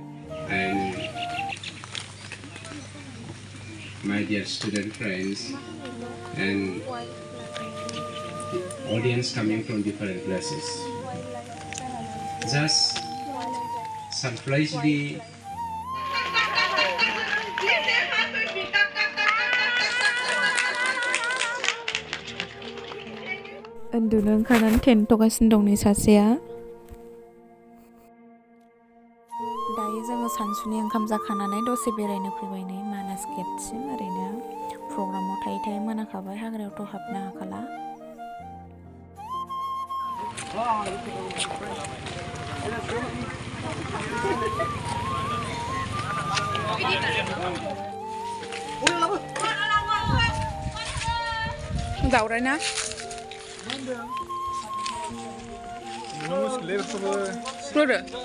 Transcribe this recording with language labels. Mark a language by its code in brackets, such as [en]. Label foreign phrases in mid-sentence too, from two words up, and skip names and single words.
[en] And my dear student friends and audience coming from different places. Just surprisingly [brx] उन्दुनो ओंखारनानै थेनथ'गासिनो दं नै सासेया दायो जोङो सानसुनि ओंखाम जाखांनानै दसे बेरायनो फैबाय नै मानास गेटसिम ओरैनो प्रग्रामाव थायै थायै मोनाखाबाय हाग्रायावथ' हाबनो हाखाला दावराय ना Brother.